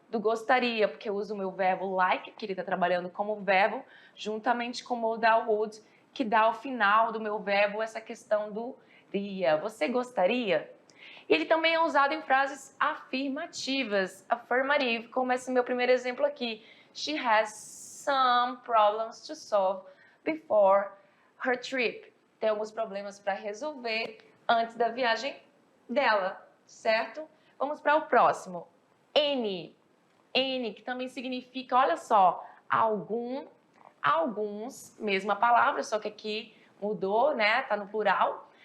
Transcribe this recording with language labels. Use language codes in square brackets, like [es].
[pt] do gostaria, porque eu uso o meu verbo like, que ele está trabalhando como verbo, juntamente com o modal would, que dá ao final do meu verbo essa questão do ria. Você gostaria? Ele também é usado em frases afirmativas, affirmative, como esse meu primeiro exemplo aqui. [en] She has some problems to solve before her trip. [pt] Tem alguns problemas para resolver antes da viagem dela, certo? Vamos para o próximo. Any, que também significa, olha só, alguns, mesma palavra, só que aqui mudou, né? Tá no plural.